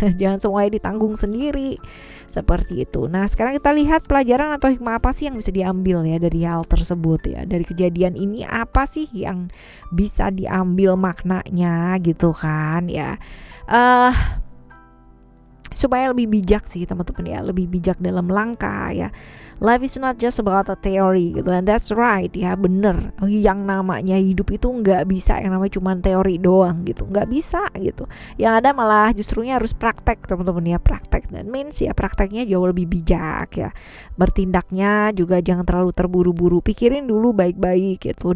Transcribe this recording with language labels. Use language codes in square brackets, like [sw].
[id] Jangan semuanya ditanggung sendiri seperti itu. Nah, sekarang kita lihat pelajaran atau hikmah apa sih yang bisa diambil ya dari hal tersebut ya, dari kejadian ini apa sih yang bisa diambil maknanya gitu kan ya. Supaya lebih bijak sih teman-teman ya, lebih bijak dalam langkah ya. [en] Life is not just about a theory gitu, and that's right ya, bener. [id] Yang namanya hidup itu nggak bisa yang namanya cuma teori doang gitu, nggak bisa gitu. Yang ada malah justrunya harus praktek teman-teman ya, praktek. [en] That means [id] ya prakteknya jauh lebih bijak ya. Bertindaknya juga jangan terlalu terburu-buru, pikirin dulu baik-baik gitu.